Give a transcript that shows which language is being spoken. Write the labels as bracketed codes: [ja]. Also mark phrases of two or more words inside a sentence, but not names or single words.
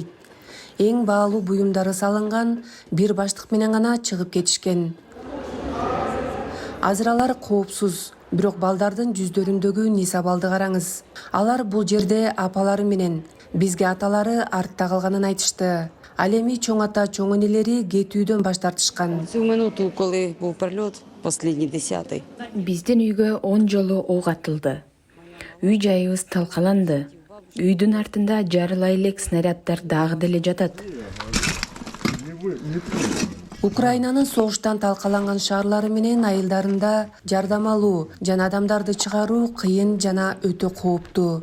[ky] Эң баалуу буюмдары салынган бир баштык менен гана чыгып кетишкен. Азыр алар коопсуз, бирок балдардын жүздөрүндөгү несабалды караңыз. Алар бул жерде апалары менен, бизге аталары артта калганын айтышты. Ал эми чоң ата, чоң энелери кетүүдөн баш тартышкан. [uk] Цю минуту, коли був прильот, последній 10-й. [ky] Биздин үйгө 10 жолу ок атылды. Үй жайыбыз талкаланды. Үйдүн артында жарылай элек снаряддар дагы деле жатат. Украинанын согуштан талкаланган шаарлары менен айылдарында жардам алуу жана адамдарды чыгаруу кыйын жана өтө кооптуу.